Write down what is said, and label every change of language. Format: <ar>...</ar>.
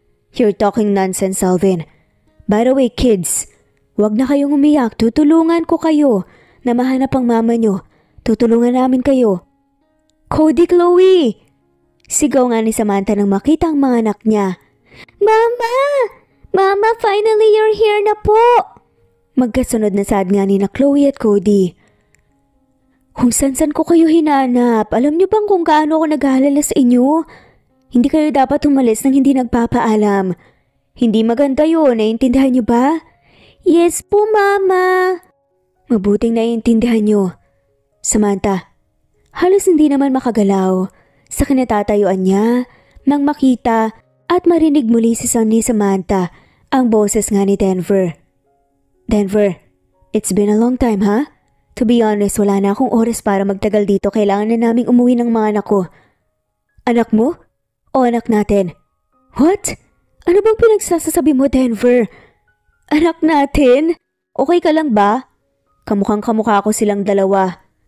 <en>You're talking nonsense, Alvin. By the way, kids,</en> <tl>wag na kayong umiyak. Tutulungan ko kayo na mahanap ang mama nyo. Tutulungan namin kayo. Cody, Chloe! Sigaw nga ni Samantha nang makita ang mga anak niya. Mama!</tl> <en>Mama, finally you're here</en> <tl>na po! Magkasunod na sad nga ni na Chloe at Cody. Kung san-san ko kayo hinanap, alam niyo bang kung gaano ako nag-aalala sa inyo? Hindi kayo dapat umalis nang hindi nagpapaalam. Hindi maganda yun, naiintindihan niyo ba?</tl> <en>Yes</en> <tl>po,</tl> <en>Mama.</en> <tl>Mabuting naiintindihan niyo. Samantha, halos hindi naman makagalaw sa kinatatayuan niya nang makita at marinig muli ni Samantha ang boses nga ni Denver.</tl> <en>Denver, it's been a long time,</en> <tl>ha?</tl> <en>To be honest,</en> <tl>wala na akong oras para magtagal dito. Kailangan na naming umuwi ng mga anak ko. Anak mo? O anak natin?</tl> <en>What?</en> <tl>Ano bang pinagsasasabi mo, Denver? Anak natin? Okay ka lang ba? Kamukhang kamukha ko silang dalawa.</tl>